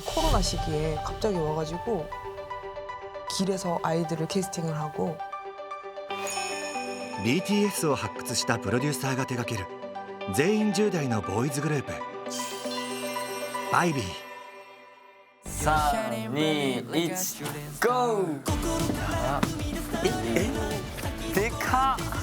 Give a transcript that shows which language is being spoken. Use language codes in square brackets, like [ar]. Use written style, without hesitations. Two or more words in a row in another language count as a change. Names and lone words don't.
[ko] 코로나 시기에 갑자기 와가지고 길에서 아이들을 캐스팅을 하고 [ja] BTS を発掘したプロデューサーが手掛ける全員10代のボーイズグループバイビー。 3、2、1、ゴー！でかっ！